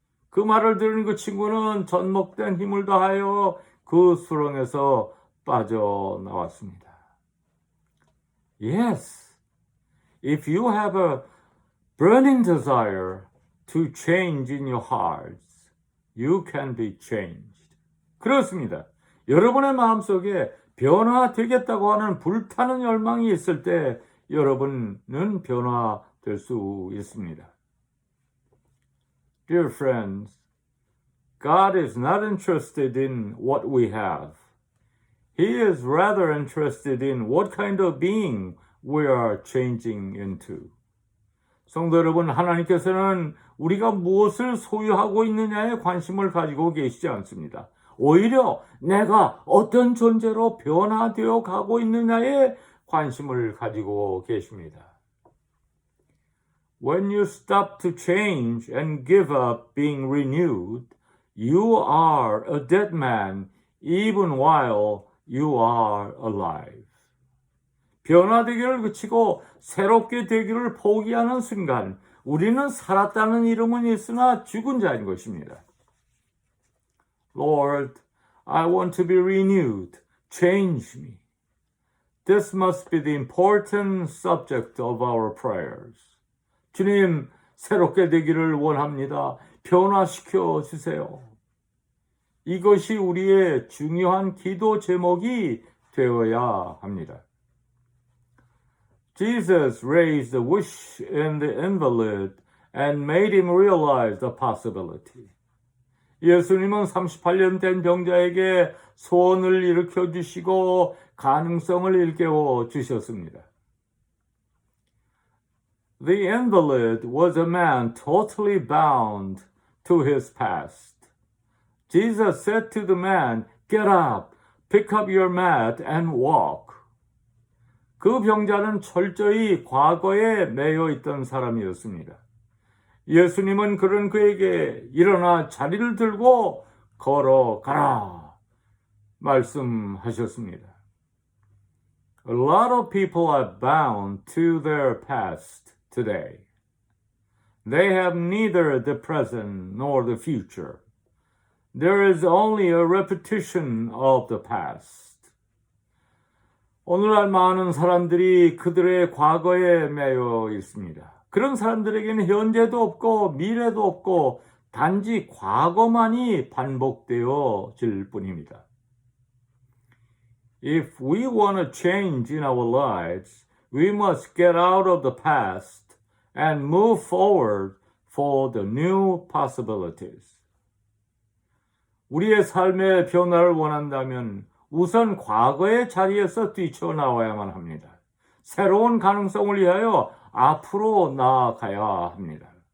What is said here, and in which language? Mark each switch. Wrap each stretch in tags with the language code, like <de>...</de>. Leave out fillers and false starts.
<ko>그 말을 들은 그 친구는 전목된 힘을 다하여 그 수렁에서 빠져나왔습니다.</ko> <en>Yes, if you have a burning desire to change in your hearts, you can be changed.</en> <ko>그렇습니다. 여러분의 마음속에 변화되겠다고 하는 불타는 열망이 있을 때 여러분은 변화될 수 있습니다.</ko> <en>Dear friends, God is not interested in what we have. He is rather interested in what kind of being we are changing into.</en> <ko>성도 여러분, 하나님께서는 우리가 무엇을 소유하고 있느냐에 관심을 가지고 계시지 않습니다. 오히려 내가 어떤 존재로 변화되어 가고 있느냐에 관심을 가지고 계십니다.</ko> <en>When you stop to change and give up being renewed, you are a dead man even while you are alive.</en> <ko>변화되기를 그치고 새롭게 되기를 포기하는 순간 우리는 살았다는 이름은 있으나 죽은 자인 것입니다.</ko> <en>Lord, I want to be renewed. Change me. This must be the important subject of our prayers.</en> <ko>주님, 새롭게 되기를 원합니다. 변화시켜 주세요. 이것이 우리의 중요한 기도 제목이 되어야 합니다.</ko> <en>Jesus raised a wish in the invalid and made him realize the possibility.</en> <ko>예수님은 38년 된 병자에게 소원을 일으켜 주시고 가능성을 일깨워 주셨습니다.</ko> <en>The invalid was a man totally bound to his past. Jesus said to the man, "Get up, pick up your mat and walk."</en> <ko>그 병자는 철저히 과거에 매여 있던 사람이었습니다. 예수님은 그런 그에게 일어나 자리를 들고 걸어가라 말씀하셨습니다.</ko> <en>A lot of people are bound to their past today. They have neither the present nor the future. There is only a repetition of the past.</en> <ko>오늘날 많은 사람들이 그들의 과거에 매여 있습니다. 그런 사람들에게는 현재도 없고 미래도 없고 단지 과거만이 반복되어질 뿐입니다.</ko> <en>If we want to change in our lives, we must get out of the past and move forward for the new possibilities.</en> <ko>우리의 삶의 변화를 원한다면 우선 과거의 자리에서 뛰쳐나와야만 합니다. 새로운 가능성을 위하여 앞으로 나아가야 합니다.</ko>